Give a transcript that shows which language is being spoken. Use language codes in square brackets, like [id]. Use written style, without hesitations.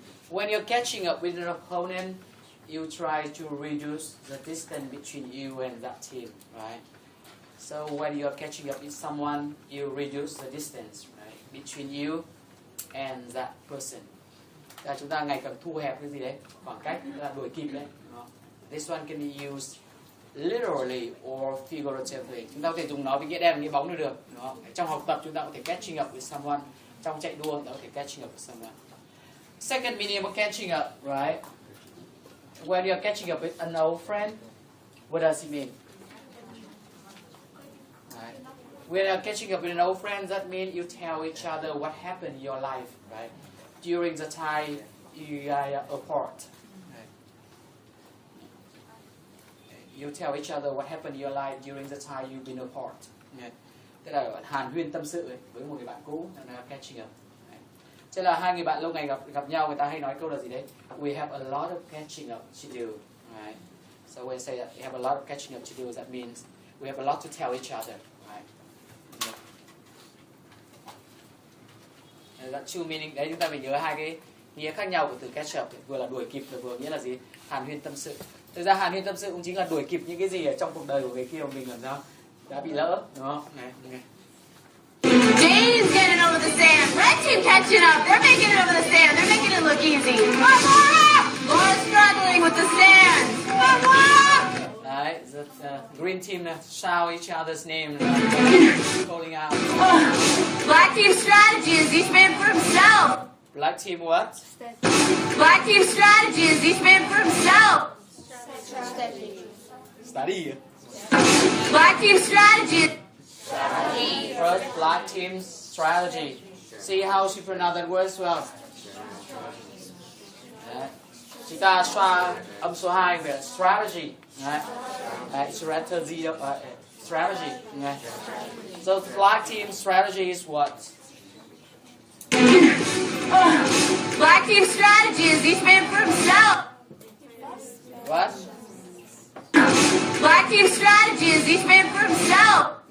[en] When you're catching up with an opponent, you try to reduce the distance between you and that team, right? So when you're catching up with someone, you reduce the distance, right, between you and that person. [vi] Là chúng ta ngày càng thu hẹp cái gì đấy, khoảng cách là đuổi kịp đấy. [en] This one can be used literally or figuratively. [vi] Chúng ta có thể dùng nó với nghĩa đen và nghĩa bóng đều được. Trong học tập chúng ta có thể [en] catching up with someone. [vi] Trong chạy đua chúng ta có thể [en] catching up with someone. Second meaning of catching up, right? When you're catching up with an old friend, what does it mean? Right. When you're catching up with an old friend, that means you tell each other what happened in your life, right? During the time you are apart. Right. You tell each other what happened in your life during the time you've been apart. Right. [vi] Tức là hàn huyên tâm sự với một người bạn cũ, là catching up. Chứ là hai người bạn lâu ngày gặp nhau, người ta hay nói câu là gì đấy? [en] We have a lot of catching up to do, right? So when I say that we have a lot of catching up to do, that means we have a lot to tell each other, right? That two meaning. [vi] Đấy, chúng ta phải nhớ hai cái nghĩa khác nhau của từ catch up, vừa là đuổi kịp, vừa nghĩa là gì? Hàn huyên tâm sự. Thực ra hàn huyên tâm sự cũng chính là đuổi kịp những cái gì ở trong cuộc đời của người kia mà mình làm sao đã bị lỡ, đúng không? Này, okay. [en] Jane's getting over the sand. Red team catching up. They're making it over the sand. They're making it look easy. Come on, Laura! Laura's struggling with the sand. Come on, Laura! Right, the green team shout each other's name, calling out. Black team's strategy is each man for himself. Black team what? Black team's strategy is each man for himself. Study. Black team's strategy. First, black team's strategy. See how she pronounced that word as well. [vi] Đấy. Chúng ta xoa âm số 2 về strategy. Đấy. Đấy, strategy. Strategy. Đấy. [en] So the black team strategy is what? Black team strategy is each man for himself. What? Black team strategy is each man for himself.